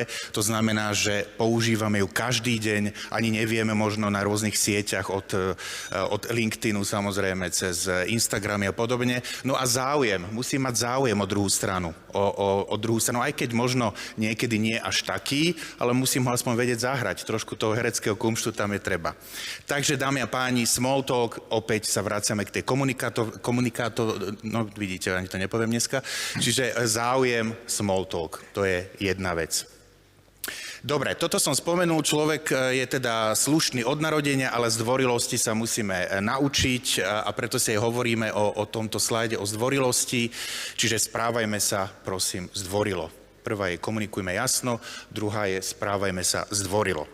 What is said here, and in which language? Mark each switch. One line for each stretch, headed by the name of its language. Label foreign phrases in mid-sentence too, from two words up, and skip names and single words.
Slovak: To znamená, že používame ju každý deň, ani nevieme možno na rôznych sieťach od LinkedInu, samozrejme cez Instagramy a podobne. No a záujem, musím mať záujem o druhú stranu. O druhú stranu, aj keď možno niekedy nie až taký, ale musím ho aspoň vedieť zahrať. Trošku toho hereckého kumštu tam je treba. Takže, dámy a páni,
English: small talk,
Slovak: opäť sa vraciame k tej no vidíte, ani to nepoviem dneska. Čiže záujem,
English: small talk,
Slovak: to je jedna vec. Dobre, toto som spomenul, človek je teda slušný od narodenia, ale zdvorilosti sa musíme naučiť a preto si aj hovoríme o tomto slajde o zdvorilosti, čiže správajme sa, prosím, zdvorilo. Prvá je komunikujme jasno, druhá je správajme sa zdvorilo.